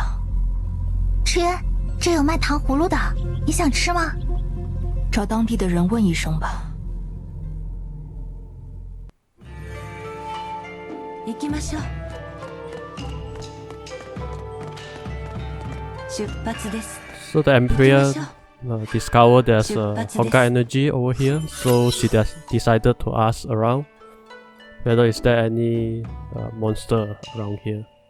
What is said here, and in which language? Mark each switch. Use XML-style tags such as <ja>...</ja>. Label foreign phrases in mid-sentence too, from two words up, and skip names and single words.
<zh>吃，这有卖糖葫芦的，你想吃吗？找当地的人问一声吧。</zh> <ja>行きましょう。出発です。</ja> <en>So the Emperor discovered there's a Honkai energy over here, so she decided to ask around whether is there any monster around here.</en>